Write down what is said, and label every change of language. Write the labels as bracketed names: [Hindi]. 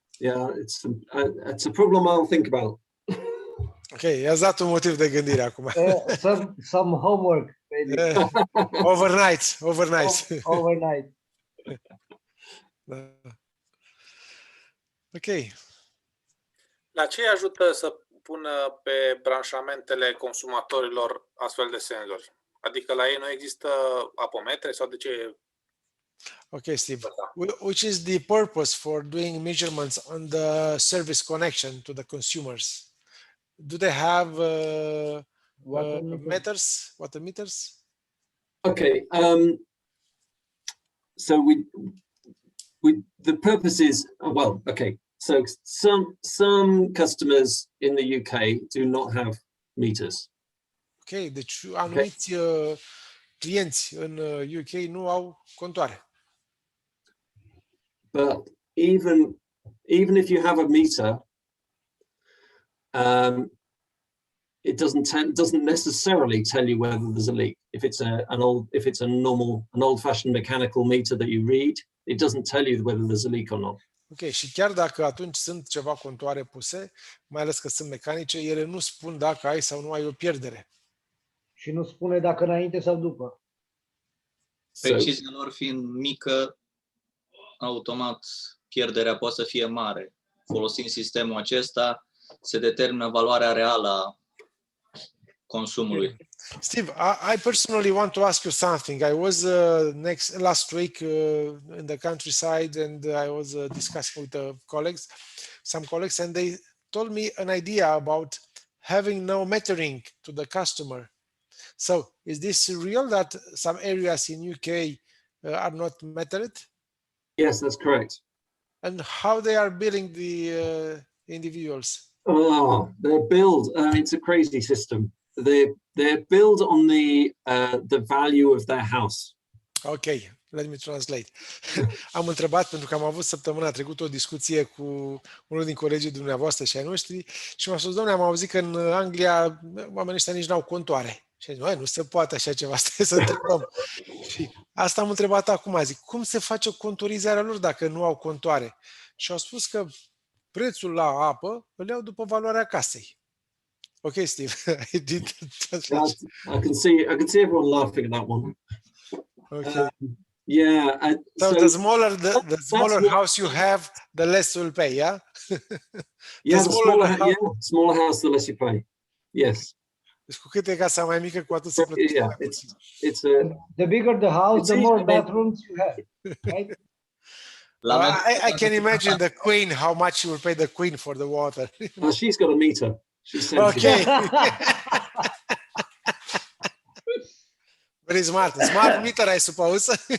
[English] Yeah, it's a problem I'll think about. [Romanian] Ok, i-ați dat un motiv de gândire acum. [English] Some homework, maybe. Overnight. Overnight. [Romanian] Da. Ok. La ce îi ajută să pună pe branșamentele consumatorilor astfel de senzori? Adică la ei nu există apometre sau de ce? [English] Okay, Steve. Which is the purpose for doing measurements on the service connection to the consumers? Do they have water meters? Okay. So the purpose is well. Okay. So some customers in the UK do not have meters. [Romanian] Ok, deci anumiți clienți în UK nu au contoare. [English] But even if you have a meter, it doesn't necessarily tell you whether there's a leak. If it's an old-fashioned mechanical meter that you read, it doesn't tell you whether there's a leak or not. [Romanian] Ok, și chiar dacă atunci sunt ceva contoare puse, mai ales că sunt mecanice, ele nu spun dacă ai sau nu ai o pierdere. Și nu spune dacă înainte sau după. Precizia lor fiind mică, automat pierderea poate să fie mare. Folosind sistemul acesta, se determină valoarea reală a consumului. [English] Steve, I personally want to ask you something. I was last week in the countryside, and I was discussing with some colleagues, and they told me an idea about having no metering to the customer. So, is this real that some areas in UK are not metered? Yes, that's correct. And how they are billing the individuals? Oh, they're billed. It's a crazy system. They're billed on the value of their house. Okay, let me translate. [Romanian] Am întrebat, pentru că am avut săptămâna trecută o discuție cu unul din colegii dumneavoastră și ai noștri și m-a spus, doamne, am auzit că în Anglia oamenii ăștia nici n-au contoare. Și am zis, nu se poate așa ceva, stai să întrebăm. Și asta am întrebat acum, zic, cum se face contorizarea lor dacă nu au contoare? Și au spus că prețul la apă îl iau după valoarea casei. [English] Okay, Steve, I did translate. I can see everyone laughing at that one. Okay. Yeah. So the smaller house you have, the less you'll pay, yeah? Yeah, smaller house, the less you pay. Yes. [Romanian] Deci cu cât e casa mai mică, cu atât se plătește. [English] Yeah, the bigger the house, the more bathrooms you have, right? I can imagine the queen, how much you will pay the queen for the water. She's got a meter. She's okay. Very smart. Smart meter, I suppose.